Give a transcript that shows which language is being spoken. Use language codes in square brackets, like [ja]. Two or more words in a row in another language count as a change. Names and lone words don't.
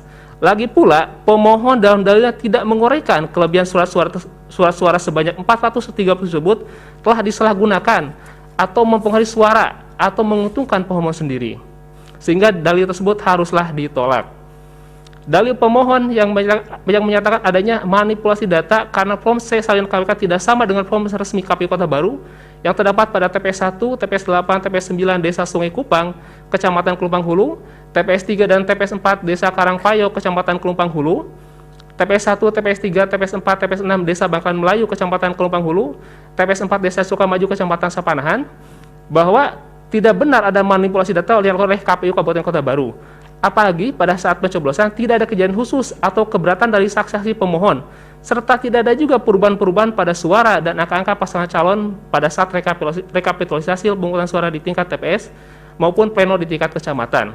[id] Lagi pula, pemohon dalam dalilnya tidak menguraikan kelebihan surat suara sebanyak 430 tersebut telah disalahgunakan atau mempengaruhi suara atau menguntungkan pemohon sendiri, sehingga dalil tersebut haruslah ditolak. Dalil pemohon yang menyatakan adanya manipulasi data karena form C salin KWK tidak sama dengan form resmi KPU Kota Baru yang terdapat pada TPS 1, TPS 8, TPS 9 Desa Sungai Kupang, Kecamatan Kelumpang Hulu, TPS 3 dan TPS 4 Desa Karangpayo, Kecamatan Kelumpang Hulu, TPS 1, TPS 3, TPS 4, TPS 6 Desa Bangkalan Melayu, Kecamatan Kelumpang Hulu, TPS 4 Desa Sukamaju, Kecamatan Sapanahan, bahwa tidak benar ada manipulasi data oleh KPU Kabupaten Kota Baru. Apalagi pada saat pencoblosan tidak ada kejadian khusus atau keberatan dari saksi-saksi pemohon, serta tidak ada juga perubahan-perubahan pada suara dan angka-angka pasangan calon pada saat rekapitulasi pemungutan suara di tingkat TPS maupun pleno di tingkat kecamatan.